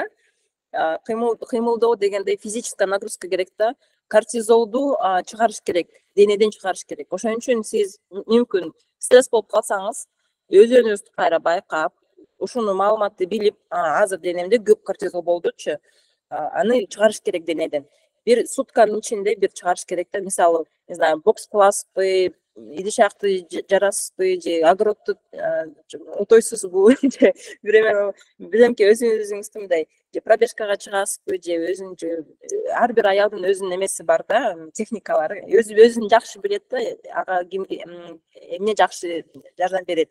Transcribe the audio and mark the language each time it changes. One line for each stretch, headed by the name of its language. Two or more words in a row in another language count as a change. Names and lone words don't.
Kyrgyz: Кыймылдоо дегенде
Russian: физическая нагрузка
Kyrgyz: керек да. Кортизолду чыгарыш керек, денеден чыгарыш керек. Ошон үчүн сиз мүмкүн стресс болуп калсаңыз, өзүңүздү кайра байкап, ушуну маалыматты билип, азыр денемде көп кортизол болдучу, аны чыгарыш керек денеден. Bir sutkанын ичинде бир чыгарыш керек да. Мисалы,
Russian: не знаю,
Kyrgyz: бокс кыласызбы, идиш-акты жарасызбы, же огородду отойсузбу, же бирөө билемки өзүңүздүн мындай же пробежкага чыгасызбы, же өзүңүз ар бир аялдын өзүнүн эмеси бар да, техникалары. Өзүн жакшы билет да, ага эмне жакшы жардам берет.